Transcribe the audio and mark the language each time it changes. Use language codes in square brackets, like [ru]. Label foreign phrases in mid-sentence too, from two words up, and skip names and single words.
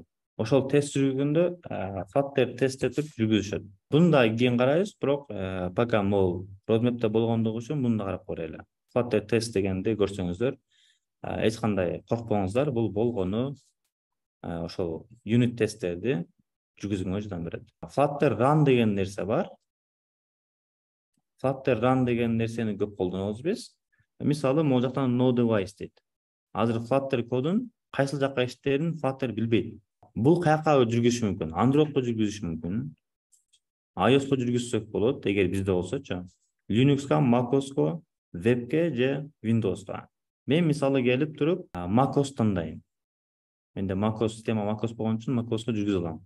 [ky] Ошол тест жүргүндө Flutter тест деп жүргүзүшөт. Буну да кийин карайбыз, бирок пока могул roadmap'те болгондугу үчүн буну да карап көрөлү. Flutter тест дегенди көрсөңүздөр, эч кандай коркпоңуздар, бул болгону ошол unit тесттерди жүргүзүүгө жардам берет. Flutter run деген нерсе бар. Flutter run деген нерсени көп колдонобуз биз. Мисалы, могул жактан [en] no device [ky] дейт. Азыр Flutter кодун кайсыл жакка иштерин Flutter билбейт. Бул каяка жүргүзүшү мүмкүн? Androidко жүргүзүшү мүмкүн. iOSко жүргүзсөк болот, эгер бизде болсочу. Linuxко, macOSко, webке же Windowsко. Мен мисалы келип туруп macOS тандайм. Менде macOS система macOS болгон үчүн macOSко жүргүзө алам.